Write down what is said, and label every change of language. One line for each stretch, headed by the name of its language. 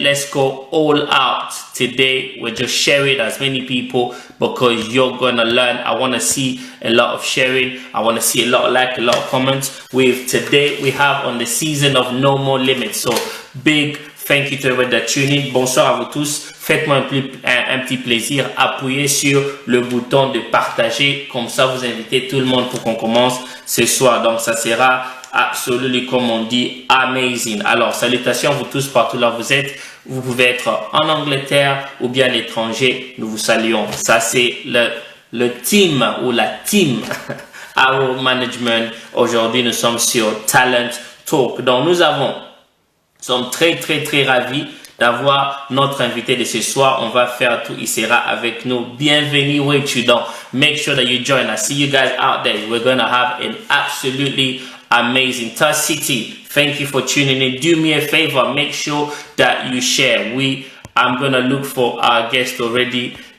English: Let's go all out. Today, we're just sharing as many people because you're going to learn. I want to see a lot of sharing. I want to see a lot of like, a lot of comments. Today, we have on the season of No More Limits. So, big thank you to everyone that tune in.
French: Bonsoir à vous tous. Faites-moi un petit plaisir. Appuyez sur le bouton de partager. Comme ça, vous invitez tout le monde pour qu'on commence ce soir. Donc, ça sera absolument, comme on dit, amazing. Alors, salutations à vous tous partout là vous êtes. Vous pouvez être en Angleterre ou bien à l'étranger. Nous vous saluons. Ça, c'est le team ou la team Our Management. Aujourd'hui, nous sommes sur Talent Talk. Donc, nous sommes très ravis d'avoir notre invité de ce soir. On va faire tout. Il sera avec nous.
English: Bienvenue with you. Donc, make sure that you join us. See you guys out there. We're going to have an absolutely amazing Taz City. Thank you for tuning in. Do me a favor. Make sure that you share. I'm going to look for our guest already.